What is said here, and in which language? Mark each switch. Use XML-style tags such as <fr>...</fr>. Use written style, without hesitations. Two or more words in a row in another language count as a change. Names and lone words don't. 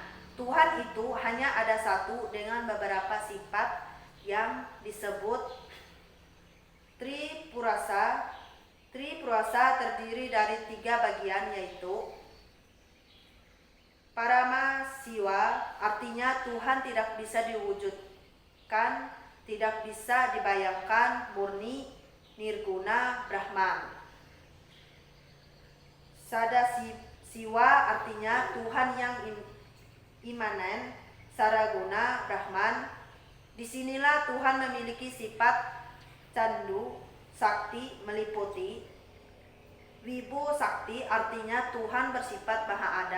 <id>Tuhan itu hanya ada satu dengan beberapa sifat yang disebut Tripurasa. Tripurasa terdiri dari 3 bagian, yaitu Parama Siwa, artinya Tuhan tidak bisa diwujudkan, tidak bisa dibayangkan, murni, nirguna, Brahman. Sada Siwa artinya Tuhan yang imanen, saraguna, Brahman. Disinilah Tuhan memiliki sifat candu, sakti, meliputi. Wibu Sakti artinya Tuhan bersifat maha ada.</id>